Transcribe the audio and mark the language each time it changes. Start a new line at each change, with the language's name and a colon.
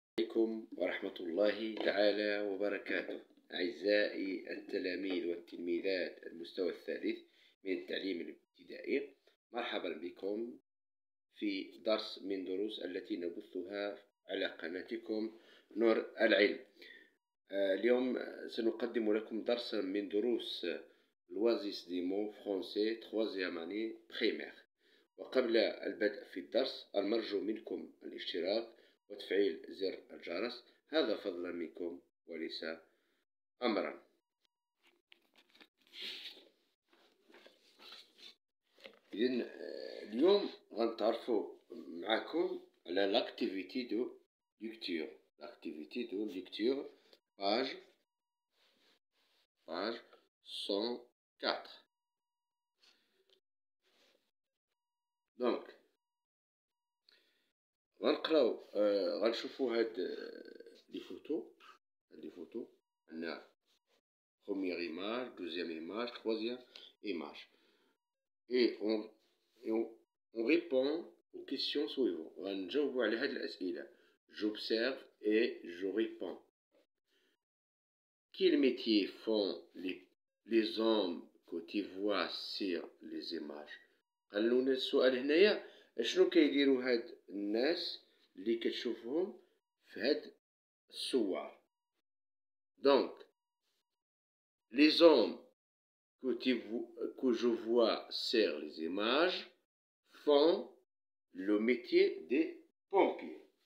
Arabic: عليكم ورحمة الله تعالى وبركاته. أعزائي التلاميذ والتلميذات المستوى الثالث من التعليم الابتدائي، مرحبا بكم في درس من دروس التي نبثها على قناتكم نور العلم. اليوم سنقدم لكم درسا من دروس
French: l'Oasis des mots français troisième année primaire.
Arabic: وقبل البدء في الدرس المرجو منكم الاشتراك وتفعيل زر الجرس، هذا فضلا منكم وليس أمرا. إذن اليوم غنتعرفوا معكم على
French: l'activité de lecture. L'activité de lecture, page 104.
Arabic: Donc غنقراو غنشوفوا هاد لي فوتو.
French: عندنا première image, deuxième image, troisième image. Et on répond aux questions suivantes.
Arabic: غنجاوبوا على هاد الأسئلة.
French: J'observe et je réponds. Quel métier font les hommes que tu vois sur les images؟
Arabic: قالونا السؤال هنايا شنو كيديروا هاد الناس اللي كتشوفهم في هاد الصور.
French: Donc les hommes que je vois sur les images font le métier des pompiers.